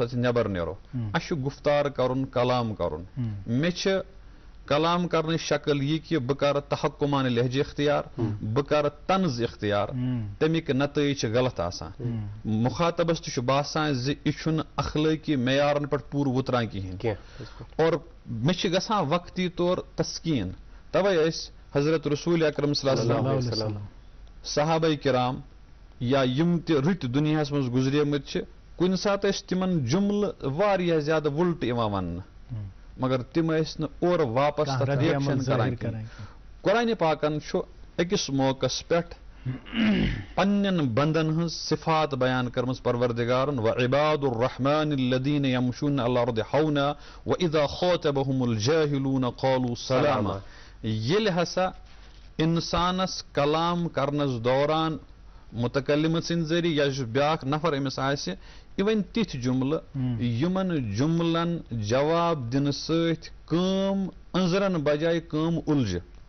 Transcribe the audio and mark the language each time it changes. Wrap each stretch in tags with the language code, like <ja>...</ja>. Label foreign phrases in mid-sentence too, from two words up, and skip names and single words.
<ks>أسۍ نٮ۪بر نیرو اَسہِ چھُ گُفتار کرُن کلام کرُن مےٚ چھِ کلام کرنٕچ شکل یہِ کہِ بہٕ کرٕ تحکُمان لہجہِ اختیار بہٕ کرٕ طنز اختیار تمیِکۍ نتٲیج چھِ غلط آسان مُخاطبس تہِ چھُ باسان زِ یہِ چھُنہٕ اخلٲقی معیارن پٮ۪ٹھ پوٗرٕ وُتران کِہینۍ اور مےٚ چھِ گژھان وقتی طور تسکیٖن توے ٲسۍ حضرت رسول اکرم</ks> <ar>صلی اللہ علیہ وسلم</ar> <ks>صحابہ کرام یا یِم تہِ رٕتۍ دُنیاہس منٛز گُزریمٕتۍ چھِ کُنہِ ساتہٕ ٲسۍ تِمن جُملہٕ واریاہ زیادٕ وُلٹہٕ یِوان وننہٕ مگر تِم ٲسۍ نہٕ اورٕ واپس تتھ رِیکشن کران کینٛہہ قرآنِ پاکن چھُ أکِس موقعس پٮ۪ٹھ پننٮ۪ن بندن ہٕنٛز صفات بیان کٔرمٕژ پروردگارن</ks> <ar>وعباد الرحمن الذین یمشون علی الارض ہونا واذا خاطبهم الجاہلون قالوا سلاما</ar> <ks>ییٚلہِ ہسا انسانس کلام کرنس دوران متکلمہٕ سٕنٛدِ ذٔریعہٕ یا یُس بیٛاکھ نفر أمِس آسہِ یِوان تِتھۍ جُملہٕ یِمن جُملن جواب دِنہٕ سۭتۍ کٲم أنٛزرن بجاے کٲم اُلجہِ</ks>